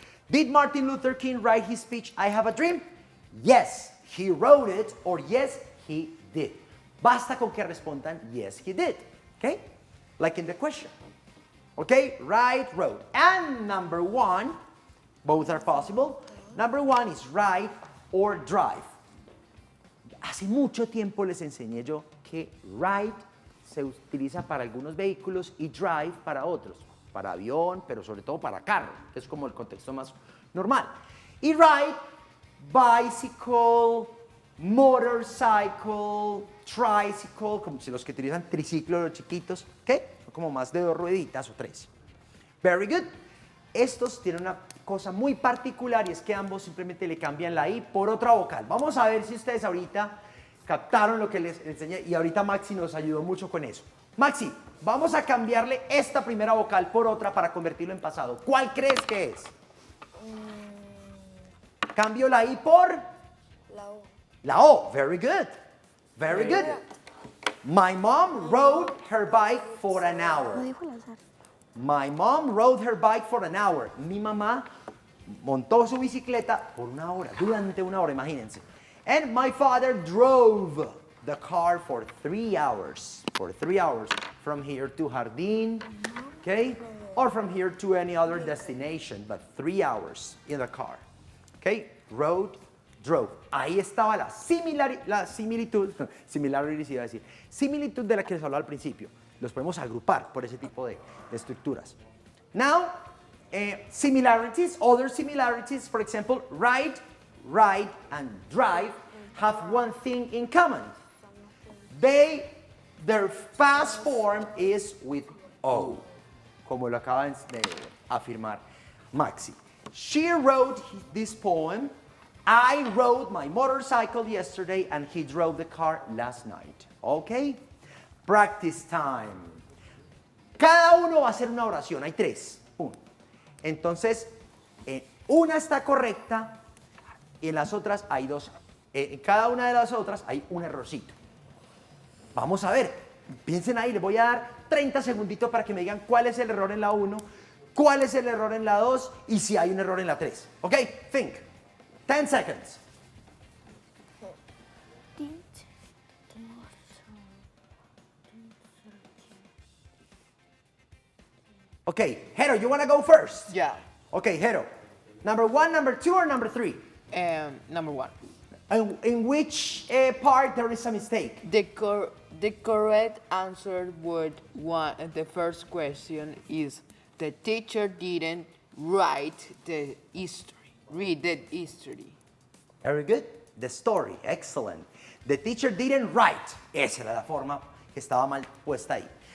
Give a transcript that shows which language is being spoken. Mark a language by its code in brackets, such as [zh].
[en] Did Martin Luther King write his speech, I Have a Dream? Yes, he wrote it, or yes, he did. [es] Basta con que respondan, [en] yes, he did. Okay? Like in the question. Okay? Write, wrote. And number 1, both are possible. Number 1 is write or drive. [es] Hace mucho tiempo les enseñé yo que write se utiliza para algunos vehículos y drive para otros, para avión, pero sobre todo para carro, que es como el contexto más normal. Y ride, bicycle, motorcycle, tricycle, como si los que utilizan triciclo, los chiquitos, ¿ok? Como más de 2 rueditas o 3. [en] Very good. [es] Estos tienen una cosa muy particular y es que ambos simplemente le cambian la I por otra vocal. Vamos a ver si ustedes ahorita captaron lo que les enseñé y ahorita Maxi nos ayudó mucho con eso. Maxi, vamos a cambiarle esta primera vocal por otra para convertirlo en pasado. ¿Cuál crees que es? Cambio la I por La O. la O. [en] Very good. Very good. My mom rode her bike for an hour. My mom rode her bike for an hour. [es] Mi mamá montó su bicicleta por una hora, durante una hora, imagínense. [en] And my father drove the car for 3 hours. For 3 hours from here to Jardín, okay? Or from here to any other destination, but 3 hours in the car. Okay? Rode, drove. [es] Ahí estaba la similitud, similarity iba a decir, similitud de la que les hablaba al principio. Los podemos agrupar por ese tipo de estructuras. [en] Now, similarities, other similarities, for example, ride, and drive have one thing in common. Their past form is with O, [es] como lo acaban de afirmar [en] Maxi. She wrote this poem. I rode my motorcycle yesterday and he drove the car last night. Okay? Practice time. [es] Cada uno va a hacer una oración. Hay 3. Entonces, una está correcta y en las otras hay 2. En cada una de las otras hay un errorcito. Vamos a ver. Piensen ahí. Les voy a dar 30 segunditos para que me digan cuál es el error en la 1, cuál es el error en la 2 y si hay un error en la 3. [en] ¿Ok? Think. 10 seconds. Okay, Hero, you want to go first? Yeah. Okay, Hero. Number 1, number 2, or number 3? Number 1. In which part there is a mistake? The correct answer would the first question is the teacher didn't write the history. Read the history. Very good. The story. Excellent. The teacher didn't write. [es] Esa era la forma que estaba mal puesta ahí.